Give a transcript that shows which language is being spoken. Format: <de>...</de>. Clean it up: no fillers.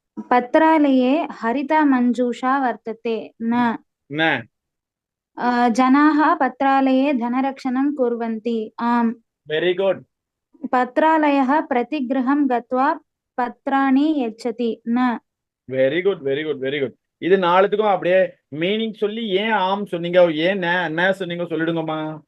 <sa>पत्रालये हरिता मञ्जूषा वर्तते. न जनाः पत्रालये धनरक्षणं कुर्वन्ति. आम्.</sa> <en>Very good.</en> <sa>पत्रालयः प्रतिगृहं गत्वा पत्राणि यच्छति. न.</sa> <en>Very good, very good, very good.</en> <ta>இது 4த்துக்கும் அப்படியே மீனிங் சொல்லி ஏன் ஆம் சொன்னீங்க, ஏன் ந சொன்னீங்க சொல்லிடுங்கம்மா.</ta>